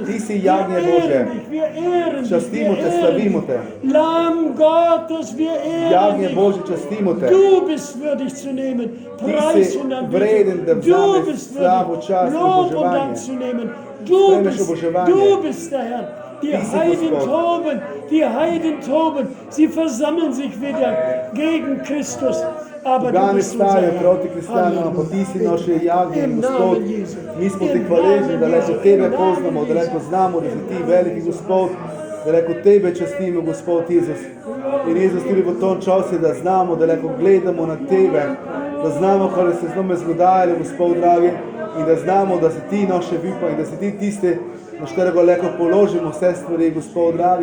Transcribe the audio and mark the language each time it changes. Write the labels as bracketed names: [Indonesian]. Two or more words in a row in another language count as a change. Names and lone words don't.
[Slovenian] Ti si [German] Wir [Slovenian] jagnje Božje. [German] ehren dich, wir ehren dich, [Slovenian] Častimo [German] wir [Slovenian] te, [German] ehren [Slovenian] slavimo [German] dich. [Slovenian] te. [German] Lamm Gottes, wir ehren [Slovenian] Jagnje [German] dich. [Slovenian] Božje, častimo te. [German] Du bist würdig zu nehmen, Preis [Slovenian] si [German] und [Slovenian] vreden, da [German] Anbetung. Du [Slovenian] vzameš [German] bist [Slovenian] slavo, [German] würdig, [Slovenian] čast in [German] Lob und [Slovenian] oboževanje. [German] Dank zu nehmen. Du [Slovenian] Sprejmeš [German] bist, [Slovenian] oboževanje. [German] du bist der Herr. Die [Slovenian] Ti si [German] Heiden [Slovenian] Gospod. [German] toben, die Heiden toben. Sie versammeln sich wieder gegen Christus. Aber du [Slovenian] Pogani [German] bist unser [Slovenian] stajajo [German] Herr. [Slovenian] proti kristjanom, ampak ti si naše jagnje in [German] Im [Slovenian] Gospod. [German] Namen Jesu. [Slovenian] Mi smo ti [German] Im [Slovenian] hvaležni, [German] Namen [Slovenian] da le [German] Jesu. [Slovenian] tebe [German] Im Namen [Slovenian] poznamo, da le Jesu. znamo, da si ti veliki Gospod, da le tebe častimo, Gospod Jezus. In Jezus tudi v tom času, da znamo, da le gledamo na tebe, da znamo, kaj se z nami zgodajalo, Gospod dragi, in da znamo, da si ti naše vipa in da si ti tisti, na katerega leko položimo vse stvari, Gospod dragi.